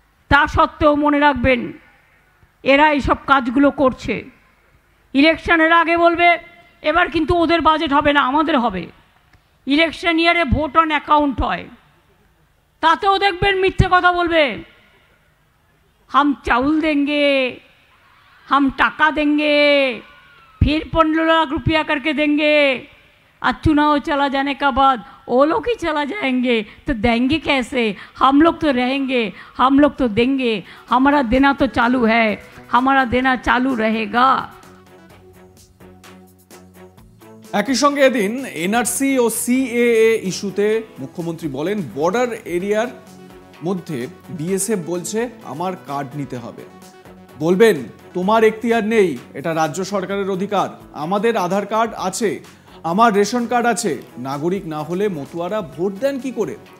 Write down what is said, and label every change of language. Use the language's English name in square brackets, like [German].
[Bangla] তা সত্ত্বেও মনে রাখবেন, এরা এইসব কাজগুলো করছে। ইলেকশনের আগে বলবে এবার কিন্তু ওদের বাজেট হবে না, আমাদের হবে। ইলেকশন ইয়ারে ভোট অন অ্যাকাউন্ট হয়, তাতেও দেখবেন মিথ্যে কথা বলবে। [Hindi] হাম চাউল দেंगे, हम टाका देंगे, फिर 15 लाख रुपया करके देंगे। और चुनाव चला जाने का बाद वो लोग ही चला जाएंगे, तो देंगे कैसे? हम लोग तो रहेंगे, हम लोग तो देंगे। हमारा देना तो चालू है, हमारा देना चालू रहेगा। [Bangla] একই সঙ্গে এদিন এনআরসি ও সিএএ ইস্যুতে মুখ্যমন্ত্রী বলেন, বর্ডার এরিয়ার মধ্যে বিএসএফ বলছে আমার কার্ড নিতে হবে। বলবেন তোমার এখতিয়ার নেই, এটা রাজ্য সরকারের অধিকার। আমাদের আধার কার্ড আছে, আমার রেশন কার্ড আছে। নাগরিক না হলে মতুয়ারা ভোট দেন কি করে?